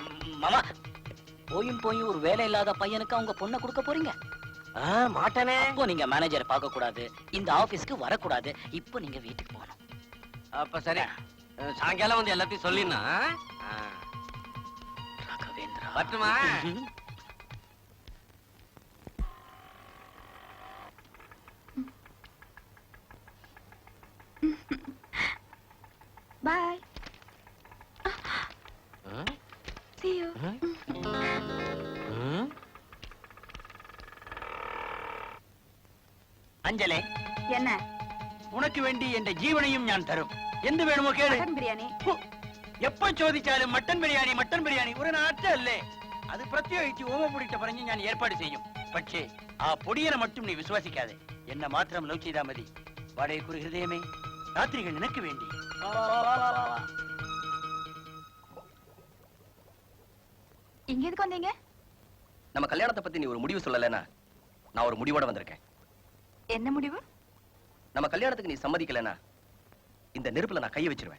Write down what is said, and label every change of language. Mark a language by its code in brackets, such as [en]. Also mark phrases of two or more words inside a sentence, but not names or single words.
[ta] மாமா, போயும் ஒரு வேலை இல்லாத பையனுக்கு அவங்க பொண்ணை கொடுக்க போறீங்க? மாட்டனே. அப்போ நீங்க மேனேஜர் பார்க்க கூடாது, இந்த ஆபீஸ்க்கு வரக்கூடாது. இப்போ நீங்க வீட்டுக்கு போகணும். அப்ப சரி, சாயங்காலம் வந்து எல்லாத்தையும் சொல்லினா ராகவேந்திரா பட்டுமா? [en] Bye. See you. [ta] அஞ்சலே, என்ன? உனக்கு வேண்டி என்ற ஜீவனையும் [ml] ഞാൻ തരും. എന്ത് വേണമോ കേള്. മട്ടൻ ബിരിയാണി. എപ്പോ ചോദിച്ചാലും മട്ടൻ ബിരിയാണി ഒരു നാട്ടല്ലേ. അത് പ്രത്യേകിച്ച് ഓമപൊടിയിട്ട് പറഞ്ഞ് ഞാൻ ഏർപ്പാട് ചെയ്യും. പക്ഷേ ആ പൊടിയനെ மட்டும் നീ വിശ്വസിക്കാതെ എന്നെ മാത്രം ലവ് ചെയ്താൽ മതി. വാടകയ്ക്കൊരു ഹൃദയമേ, രാത്രികൾ നിനക്ക് വേണ്ടി. [ta] இங்க எதுக்கு வந்தீங்க? நம்ம கல்யாணத்தை பத்தி நீ ஒரு முடிவு சொல்லலனா, நான் ஒரு முடிவோட வந்திருக்கேன். என்ன முடிவு? நம்ம கல்யாணத்துக்கு நீ சம்மதிக்கலனா, இந்த நெருப்புல நான் கையை வச்சிருவேன்.